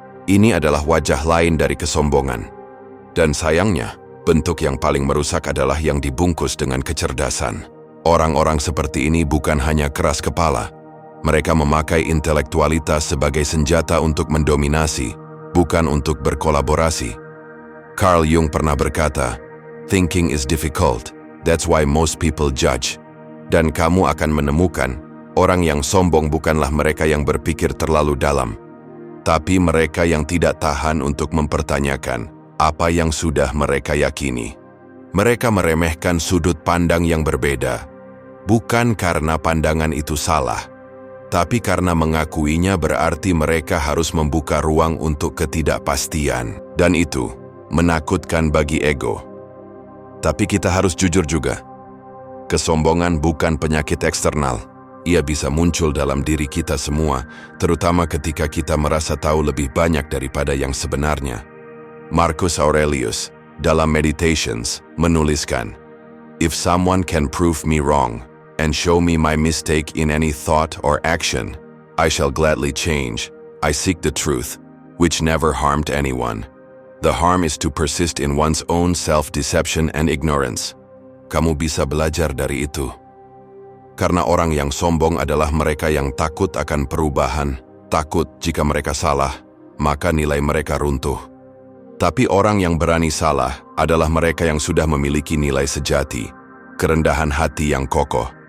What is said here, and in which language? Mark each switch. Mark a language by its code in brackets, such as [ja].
[id] Ini adalah wajah lain dari kesombongan. Dan sayangnya, bentuk yang paling merusak adalah yang dibungkus dengan kecerdasan. Orang-orang seperti ini bukan hanya keras kepala, mereka memakai intelektualitas sebagai senjata untuk mendominasi, bukan untuk berkolaborasi. [en] Carl Jung [id] pernah berkata, [en] "Thinking is difficult, that's why most people judge." [id] Dan kamu akan menemukan, orang yang sombong bukanlah mereka yang berpikir terlalu dalam. tapi mereka yang tidak tahan untuk mempertanyakan apa yang sudah mereka yakini. Mereka meremehkan sudut pandang yang berbeda, bukan karena pandangan itu salah, tapi karena mengakuinya berarti mereka harus membuka ruang untuk ketidakpastian, dan itu menakutkan bagi ego. Tapi kita harus jujur juga. Kesombongan bukan penyakit eksternal. Ia bisa muncul dalam diri kita semua, terutama ketika kita merasa tahu lebih banyak daripada yang sebenarnya. [en] Marcus Aurelius, [id] dalam Meditations, menuliskan, [en] "If someone can prove me wrong and show me my mistake in any thought or action, I shall gladly change. I seek the truth, which never harmed anyone. The harm is to persist in one's own self-deception and ignorance." [id] Kamu bisa belajar dari itu. Karena orang yang sombong adalah mereka yang takut akan perubahan, takut jika mereka salah, maka nilai mereka runtuh. Tapi orang yang berani salah adalah mereka yang sudah memiliki nilai sejati, kerendahan hati yang kokoh.